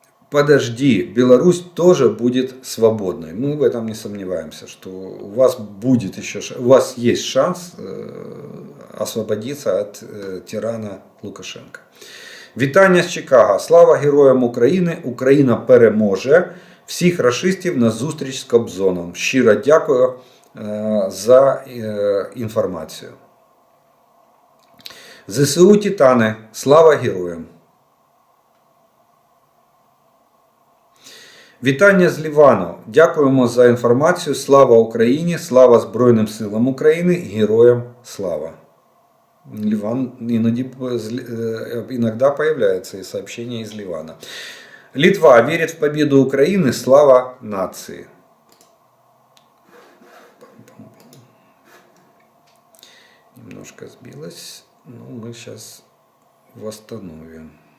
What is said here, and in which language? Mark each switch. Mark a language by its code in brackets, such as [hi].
[ru] Подожди, Беларусь тоже будет свободной. Мы в этом не сомневаемся, что у вас будет еще, у вас есть шанс освободиться от тирана Лукашенка. [uk] Вітання з Чикаго. Слава героям України. Україна переможе. Всіх рашистів на зустріч з Кобзоном. Щиро дякую за інформацію. ЗСУ Титани. Слава героям. Вітання з Лівану. Дякуємо за інформацію. Слава Україні, слава Збройним силам України, героям слава. [ru] Ливан иногда появляется и сообщение из Ливана. Литва верит в победу Украины, слава нации. Немножко сбилось, но мы сейчас восстановим.